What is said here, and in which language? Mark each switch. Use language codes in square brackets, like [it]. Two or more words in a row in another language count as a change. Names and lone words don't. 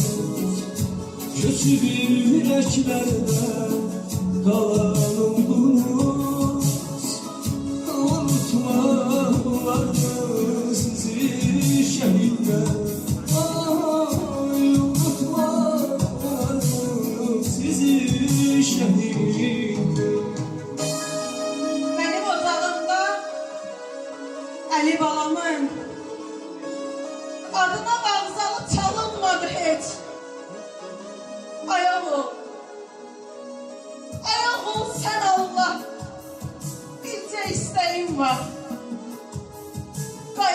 [tr] Göçüb yüreklerden kalan oluruz. Unutmalar mı sizi şehitler? Ay, unutmalar mı sizi şehitler? [az] Mənim ocağımda Əli balamın adına bağzalı çalınmadı heç. Ayaq ol sən Allah, bircə istəyim var.